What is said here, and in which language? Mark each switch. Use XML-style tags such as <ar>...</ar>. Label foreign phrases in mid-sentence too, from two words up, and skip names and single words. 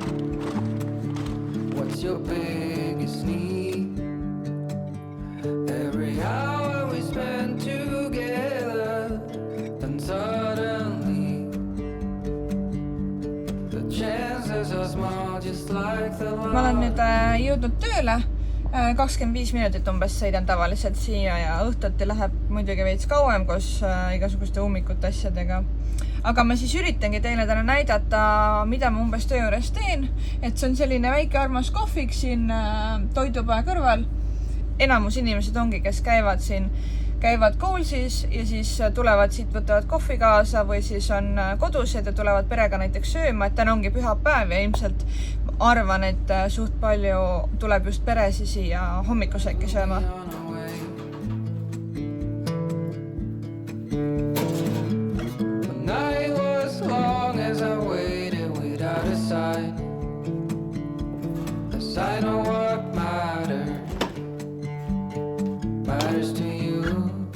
<en>What's your biggest need? Every hour we spend together, and suddenly the chances are small, just like the</en> <et>Ma olen nüüd jõudnud tööle, 25 minutit umbes sõidan tavaliselt siia ja õhtuti läheb muidugi veits kauem koos igasuguste ummikute asjadega. Aga ma siis üritangi teile täna näidata, mida ma umbes töö juures teen, et see on selline väike armas kohvik siin toidupoe kõrval. Enamus inimesed ongi, kes käivad koolsis ja siis tulevad siit, võtavad kohvi kaasa või siis on kodused ja tulevad perega näiteks sööma, et täna ongi pühapäev ja ilmselt arvan, et suht palju tuleb just peresi siia hommikusööki sööma.</et> <en>I know what matters to you.</en>